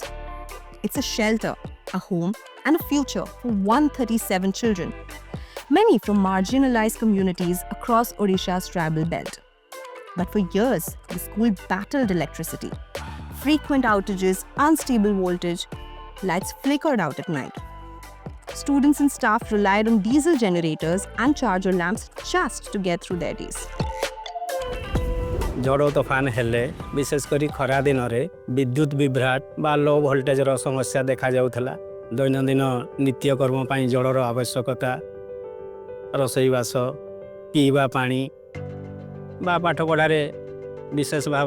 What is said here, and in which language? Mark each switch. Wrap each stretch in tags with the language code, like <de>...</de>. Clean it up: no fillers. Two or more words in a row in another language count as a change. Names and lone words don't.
<en>It's a shelter, a home, and a future for 137 children, many from marginalized communities across Odisha's tribal belt. But for years, the school battled electricity. Frequent outages, unstable voltage, lights flickered out at night. Students and staff relied on diesel generators and charger lamps just to get through their days.</en> <or>ଝଡ଼ ତୋଫାନ ହେଲେ ବିଶେଷକର ଖରା ଦିନ ମେ ବିଦ୍ୟୁତ ବିଭ୍ରାଟ ବା ଲୋ ଭୋଲ୍ଟେଜର ସମସ୍ୟା ଦେଖା ଯାଉଥିଲା ଦୈନନ୍ଦିନ ନିତ୍ୟକର୍ମ ପାଇଁ ଜଳର ଆବଶ୍ୟକତା ରୋଷେଇବାସ ପିଇବା ପାଣି ବା ପାଠ ପଢ଼ାରେ ବିଶେଷ ଭାବ</or>